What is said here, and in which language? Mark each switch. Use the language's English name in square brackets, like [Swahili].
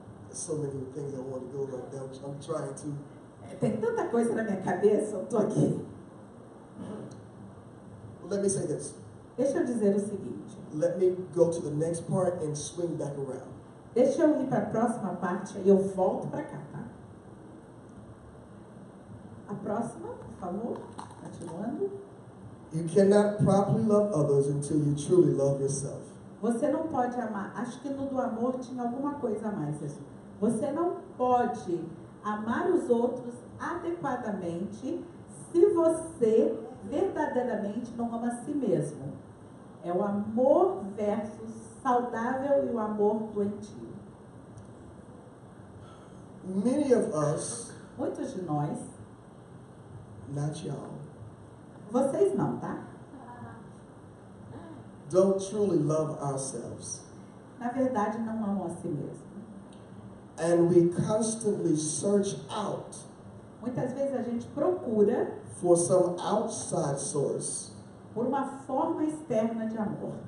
[English] So many things I want to go right now. I'm trying to. [Portuguese] Tem tanta coisa na minha cabeça, eu tô aqui. [English] Let me say this. [Portuguese] Deixa eu dizer o seguinte. [English] Let me go to the next part and swing back around. [Portuguese] Deixa eu ir para a próxima parte e eu volto para cá, tá? A próxima, por favor. Continuando. [English] You cannot properly love others until you truly love yourself. [Portuguese] Você não pode amar. Acho que no do amor tinha alguma coisa a mais. Isso. Você não pode amar os outros adequadamente se você verdadeiramente não ama a si mesmo. É o amor versus saudável e o amor doentio. [English] Many of us, [Portuguese] Muitos de nós, [English] not y'all, [Portuguese] vocês não, tá? [English] don't truly love ourselves. [Portuguese] Na verdade, não amam a si mesmo. [English] And we constantly search out [Portuguese] Muitas vezes a gente procura [English] for some outside source [Portuguese] por uma forma externa de amor